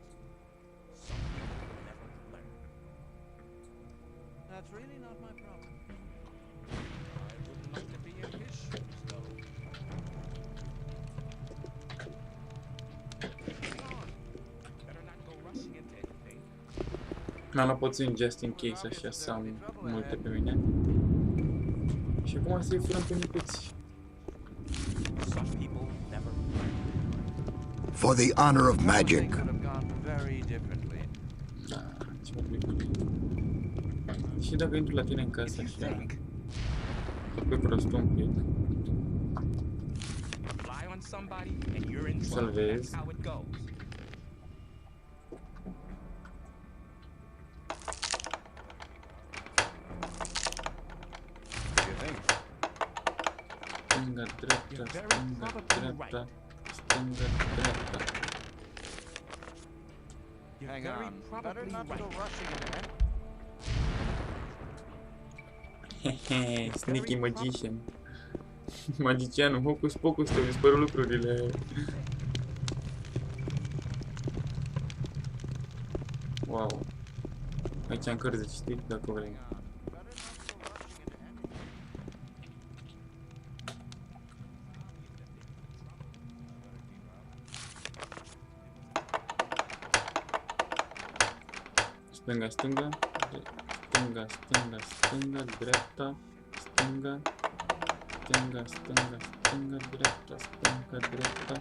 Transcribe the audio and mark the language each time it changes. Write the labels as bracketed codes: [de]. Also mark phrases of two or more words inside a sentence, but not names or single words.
[en] Some people never learn. That's really not my problem. I wouldn't like to be in his shoes, though. Better not go rushing into anything. [ro] N-am luat puțin [en] just in case, [ro] așa să am multe pe mine. Și acum să-i furăm pe micuți. [en] Some people never learn. For the honor of magic. Things would have gone very differently. [ro] Da, ceva micuți. Și dacă intru la tine în casă, așa, pe prostul un pic, [en] Rely on somebody and you're in trouble. [ro] salvez. [en] That's how it goes. [ro] Stânga, dreapta, stânga, dreapta, stânga, dreapta. [en] Hang very on. probably Better not right. go rushing ahead. Hehe, sneaky magician. [ro] Magicianul, hocus pocus, te-au dispărut lucrurile. [en] Wow. [ro] Aici am cărți de citit, dacă vrei. Stânga, stânga, stânga, stânga, stânga, dreapta, stânga, stânga, stânga, stânga, dreapta, stânga, dreapta.